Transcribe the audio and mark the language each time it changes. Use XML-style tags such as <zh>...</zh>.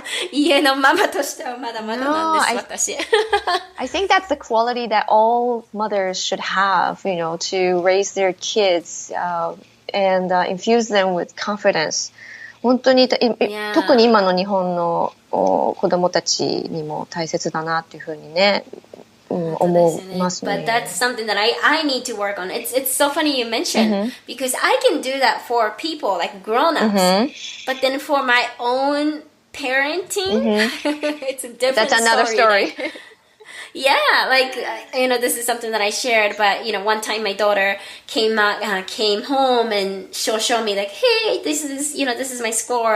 <ja>家のママとしてはまだまだなんです、私。</ja> <en>I think that's the quality that all mothers should have, to raise their kids, and infuse them with confidence.</en> <ja>本当に、特に今の日本の子供たちにも大切だなっていうふうにね、思いますね。</ja> <en>But that's something that I need to work on. It's so funny you mentioned, because I can do that for people, like grown-ups. But then for my own parenting, it's a different That's another story. Yeah, like, this is something that I shared, but, one time my daughter came home and she'll show me like, hey, this is my score.</en>